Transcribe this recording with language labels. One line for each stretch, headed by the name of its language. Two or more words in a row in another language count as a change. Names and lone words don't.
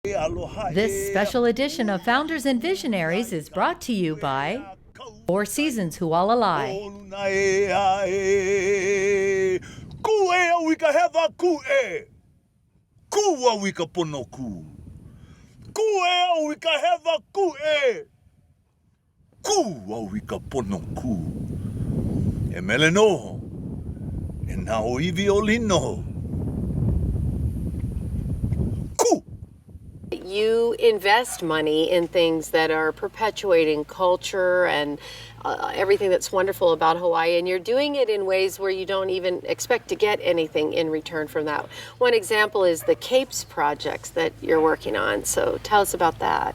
English: This special edition of Founders and Visionaries is brought to you by Four Seasons Hualalai.
Hawaiian: Ku'e wika heva ku'e. Ku'a wika pono ku. Ku'e wika heva ku'e. Ku'a wika pono ku. E mele noho. E na o iwi o lino. Ku.
English: You invest money in things that are perpetuating culture and everything that's wonderful about Hawaii, and you're doing it in ways where you don't even expect to get anything in return from that. One example is the Capes projects that you're working on, so tell us about that.